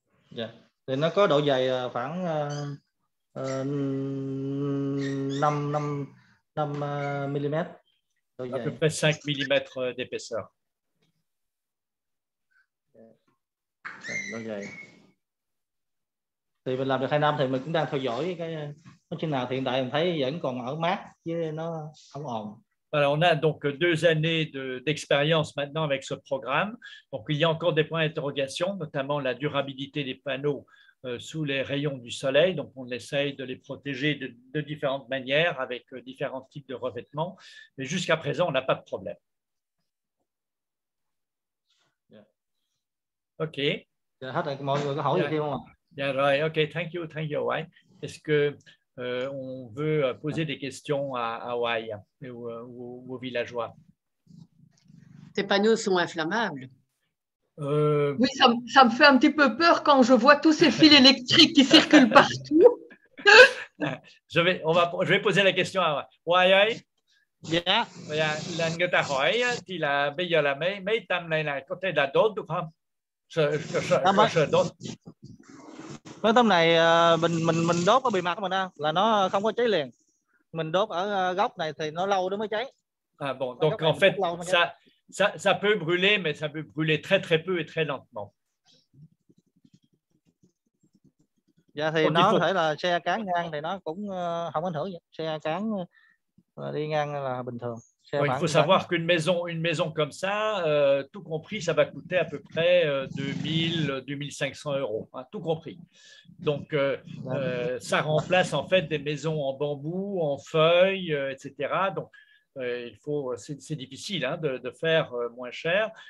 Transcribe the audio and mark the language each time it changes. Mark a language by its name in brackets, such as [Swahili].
[English] Yeah. [Vietnamese] Thì nó có độ dày khoảng 5 mm. [French] À peu près 5 mm d'épaisseur. [Vietnamese] Độ dày. Thì mình làm được 2 năm thì mình cũng đang theo dõi cái nói chừng nào hiện tại mình thấy vẫn còn ở mát chứ nó không ồn. [French] Alors, on a donc 2 années d'expérience maintenant avec ce programme. Donc, il y a encore des points d'interrogation, notamment la durabilité des panneaux sous les rayons du soleil. Donc, on essaye de les protéger de différentes manières avec différents types de revêtements. Mais jusqu'à présent, on n'a pas de problème. [English] Yeah. OK. [Vietnamese] Dạ, hết rồi, mọi người có hỏi gì thêm không ạ? Dạ rồi, [English] OK, thank you, Wai. [French] Est-ce que on veut poser des questions à Wai ou aux villageois? Ces panneaux sont inflammables. Oui, ça me fait un petit peu peur quand je vois tous ces fils électriques qui circulent partout. Je vais poser la question à Wai. [Vietnamese] Dạ. Là người ta hỏi thì là bây giờ là mấy tấm này là có thể là đốt được không? Sợ đốt. Mấy tấm này mình đốt ở bề mặt của mình là nó không có cháy liền. Mình đốt ở góc này thì nó lâu nó mới cháy. [French] Ah bon, donc en fait ça peut brûler mais ça peut brûler très peu et très lentement. [Vietnamese] Dạ thì nó có thể là xe cán ngang thì nó cũng không ảnh hưởng gì. Xe cán đi ngang là bình thường. [French] Bon, il faut savoir qu'une maison comme ça, tout compris, ça va coûter à peu près 2 500 €, hein, tout compris. Donc, ça remplace en fait des maisons en bambou, en feuilles, etc. Donc, c'est difficile hein, de faire moins cher.